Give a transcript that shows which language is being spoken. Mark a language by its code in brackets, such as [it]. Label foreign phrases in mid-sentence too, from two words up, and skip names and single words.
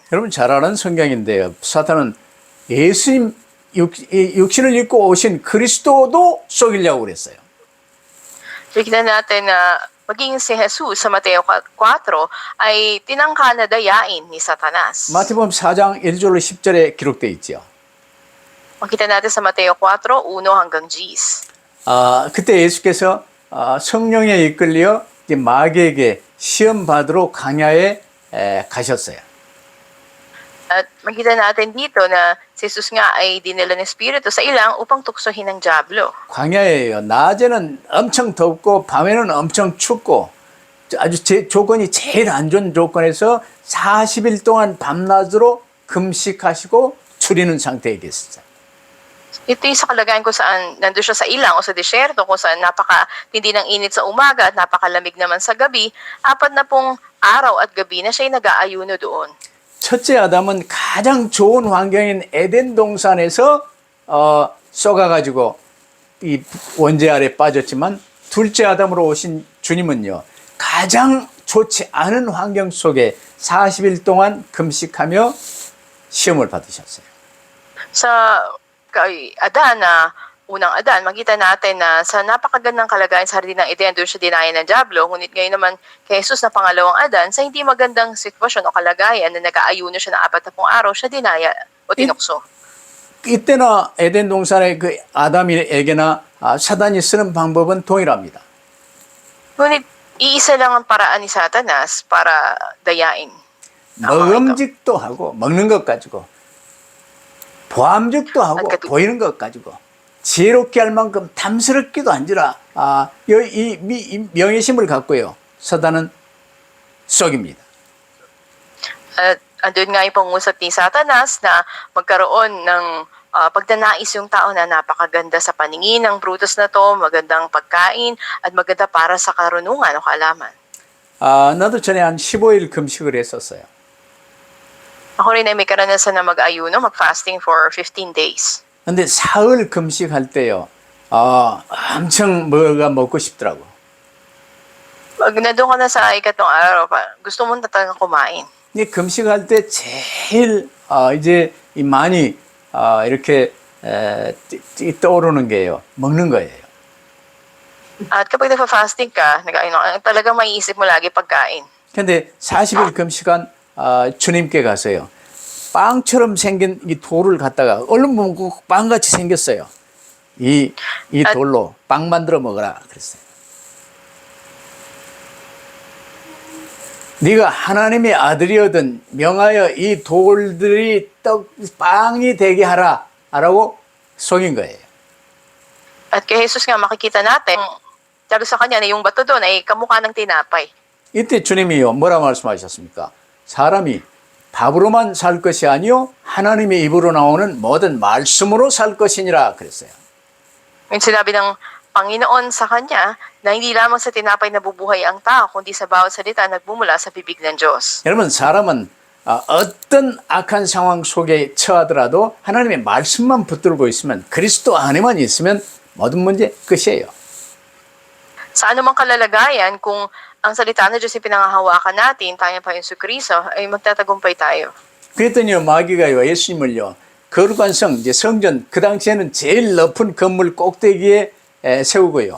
[ko] 여러분 잘 아는 성경인데요. 사탄은 예수님 육신을 입고 오신 그리스도도 속이려고 그랬어요. [tl] Tignan natin na maging si Jesus sa Mateo 4 ay tinangka na dayain ni Satanas. [ko] 마태복음 4장 1절로 10절에 기록되어 있죠. [tl] Makita natin sa Mateo 4, 1 hanggang 10. [ko] 그때 예수께서 성령에 이끌려 이제 마귀에게 시험 받으러 광야에 가셨어요. [tl] At makita natin dito na si Jesus nga ay dinala ng Espiritu sa ilang upang tuksohin ng Diablo. [ko] 광야예요. 낮에는 엄청 덥고 밤에는 엄청 춥고 아주 조건이 제일 안 좋은 조건에서 40일 동안 밤낮으로 금식하시고 줄이는 상태에 계셨어요. [tl] Ito yung sa kalagayan kung saan nandun siya sa ilang o sa disyerto, kung saan napaka-tindi ng init sa umaga at napakalamig naman sa gabi, 40 araw at gabi na siya'y nag-aayuno doon. [ko] 첫째 아담은 가장 좋은 환경인 에덴 동산에서 썩어가지고 이 원죄 아래 빠졌지만 둘째 아담으로 오신 주님은요 가장 좋지 않은 환경 속에 40일 동안 금식하며 시험을 받으셨어요. [tl] Sa kay Adan na unang Adan, makita natin na sa napakagandang kalagayan sa hardin ng Eden, doon siya dinaya ng Diablo. Ngunit ngayon naman kay Jesus na pangalawang Adan, sa hindi magandang sitwasyon o kalagayan na nag-aayuno siya ng 40 araw, siya dinaya o tinukso. [ko] 이때나 에덴 동산의 그 아담에게나 사단이 쓰는 방법은 동일합니다. [tl] Ngunit iisa lang ang paraan ni Satanas para dayain. [ko] 먹음직도 하고 먹는 것 가지고 보암직도 하고 보이는 것 가지고 지혜롭게 할 만큼 탐스럽기도 한지라 이 명예심을 갖고요 사단은 썩입니다. [tl] At andun nga yung pangusap ni Satanas na magkaroon ng pagdanais yung tao na napakaganda sa paningin ng prutas na to, magandang pagkain, at maganda para sa karunungan o kaalaman. [ko] 나도 전에 한 15일 금식을 했었어요. [tl] Ako rin ay may karanasan na mag-ayuno, mag- [en] fasting for 15 days. [ko] 근데 사흘 금식할 때요, 엄청 뭐가 먹고 싶더라고. [tl] Pag nandun ka na sa ikatlong araw, gusto mo na talaga kumain. [ko] 이 금식할 때 제일 이제 많이 이렇게 떠오르는 게요, 먹는 거예요. [tl] At kapag nagpa-fasting ka, talagang maiisip mo lagi pagkain. [ko] 근데 40일 금식한 주님께 가서요, 빵처럼 생긴 이 돌을 갖다가 얼른 먹고 빵같이 생겼어요. 이 돌로 빵 만들어 먹어라 그랬어요. 네가 하나님의 아들이거든 명하여 이 돌들이 빵이 되게 하라라고 속인 거예요. [tl] At kay Jesus nga makikita natin, sabi sa kanya na yung bato doon ay kamukha ng tinapay. [ko] 이때 주님이요 뭐라 말씀하셨습니까? 사람이 밥으로만 살 것이 아니요 하나님의 입으로 나오는 모든 말씀으로 살 것이니라 그랬어요. [tl] Yung sinabi ng Panginoon sa kanya na hindi lamang sa tinapay nabubuhay ang tao, kundi sa bawat salita nagbumula sa bibig ng Diyos. [ko] 여러분 사람은 어떤 악한 상황 속에 처하더라도 하나님의 말씀만 붙들고 있으면 그리스도 안에만 있으면 모든 문제 끝이에요. [tl] Sa anumang kalalagayan, kung ang salita ng Diyos ay pinangahawakan natin, tayo pa yung Kristo, ay magtatagumpay tayo. [ko] 그랬더니요 마귀가요 예수님을요 거룩한 성 이제 성전 그 당시에는 제일 높은 건물 꼭대기에 세우고요.